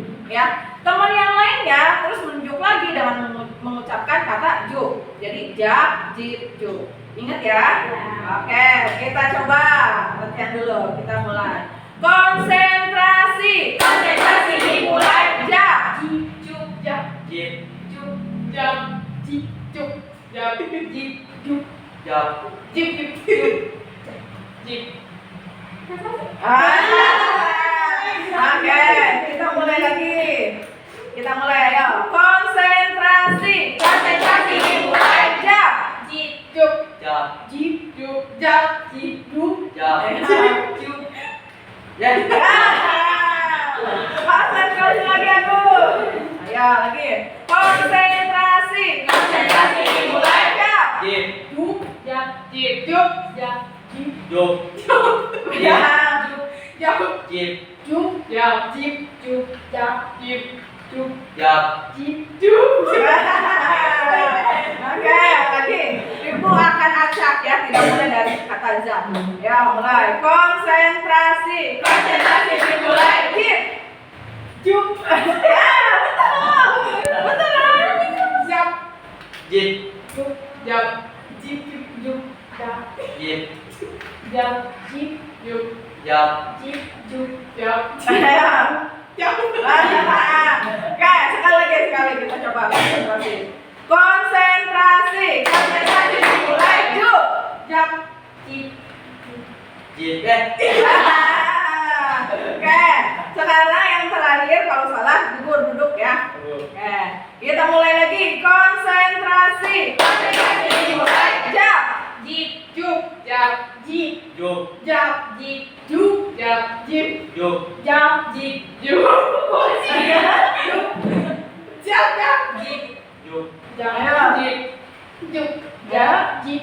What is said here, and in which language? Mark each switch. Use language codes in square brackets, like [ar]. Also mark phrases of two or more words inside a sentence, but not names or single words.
[id] Ya, teman yang lainnya terus menunjuk lagi dengan mengucapkan kata juk. Jadi jab, jib, juk. Ingat ya? Oke, kita coba latihan dulu. Kita mulai. Konsentrasi. Konsentrasi dimulai. Jab, jib, juk, jab, Jib. juk, jab, jib, juk, jab, jib, juk, Jab. jib, jib, juk, jib. Oke, kita mulai lagi. Kita mulai ayo. Konsentrasi. Konsentrasi dimulai. Jab, jib, juk, Jab. jib, juk, jab, jib, juk, Jab. jib, juk. Ya. Konsentrasi lagi aku. Ayo lagi. Konsentrasi. Konsentrasi dimulai. Jab, Jib. juk, jab, jib, juk, jab, jib, Juk. jab, juk, Jib. juk, jab, jib, juk, jab, jib, juk, Jab. jib, juk. Oke, lagi. Ibu akan acak ya, tidak mulai dari kata jab. Ya, mulai. Konsentrasi. Konsentrasi dimulai. Jib, juk. Ya, betul. Betul. Jab, Jib. juk, jab, jib, juk, jab, Jib. jab, jib, juk. Jab. Jib, juk, jab, jab. Oke, sekali kita coba konsentrasi. Konsentrasi, konsentrasi dimulai. Juk, jab, jib. Jib. Oke, sekarang yang terakhir kalau salah duduk ya. Oke, kita mulai lagi. Konsentrasi, konsentrasi dimulai. Jab, jib, juk, jab, jib, Juk. jab, jib, juk, jab, jib, Juk. jab, jib, juk, jab, jab, jib, Juk. jab, jib, juk, jab, jib,